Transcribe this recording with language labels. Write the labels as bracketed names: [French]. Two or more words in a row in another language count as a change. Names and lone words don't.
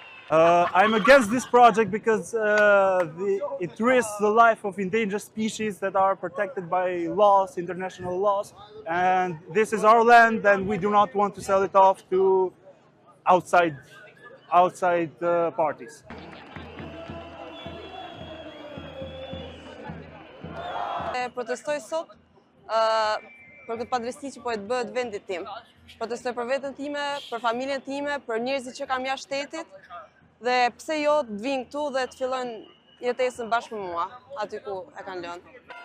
[English] I'm against this project because it risks the life of endangered species that are protected by laws, international laws, and this is our land and we do not want to sell it off to outside parties. [Albanian] Protestoj sot për këtë padrejti që po e të bëhet vendit tim. Protestoj për veten time, për familjen time, për njerëzit që kam jashtë shtetit dhe pse jo të vinë këtu dhe të fillojnë jetesën bashkë me mua, aty ku e kanë lënë.